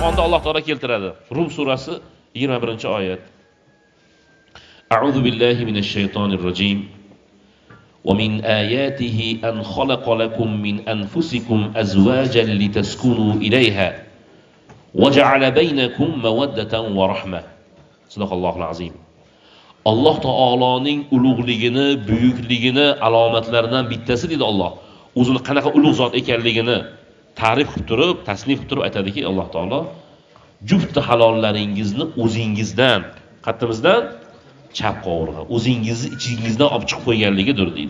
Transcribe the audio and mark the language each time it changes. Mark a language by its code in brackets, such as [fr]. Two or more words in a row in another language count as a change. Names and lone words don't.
[uz] Alloh taolo keltiradi. Rum surasi 21-oyat. [ar] أعوذ بالله من الشيطان الرجيم. ومن آياته أن خلق لكم من أنفسكم أزواجا لتسكنوا إليها وجعل بينكم مودة ورحمة. صدق الله العظيم. [uz] Alloh taoloning ulug'ligini, buyukligini alomatlaridan bittasi dedi Alloh. O'zini qanaqa ulug' zot ekanligini ta'rif qilib turib, tasnif qilib turib aytadiki, Alloh taolo juft halollaringizni o'zingizdan, qattimizdan chap qovurg'a, o'zingizni ichingizdan olib chiqib qo'yganligidir deydi.